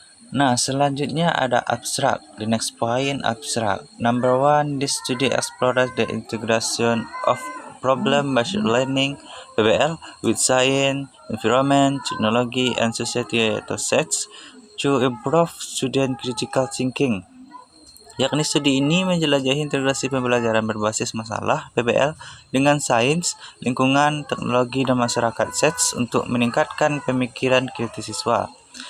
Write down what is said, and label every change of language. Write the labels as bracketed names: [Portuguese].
[Indonesian] Nah, selanjutnya ada abstrak. [English] The next point, abstrak. Number 1, this study explores the integration of problem-based learning (PBL) with science, environment, technology, and societal sets to improve student critical thinking. [Indonesian] Yakni studi ini menjelajahi integrasi pembelajaran berbasis masalah (PBL) dengan sains, lingkungan, teknologi, dan masyarakat sets untuk meningkatkan pemikiran kritis siswa.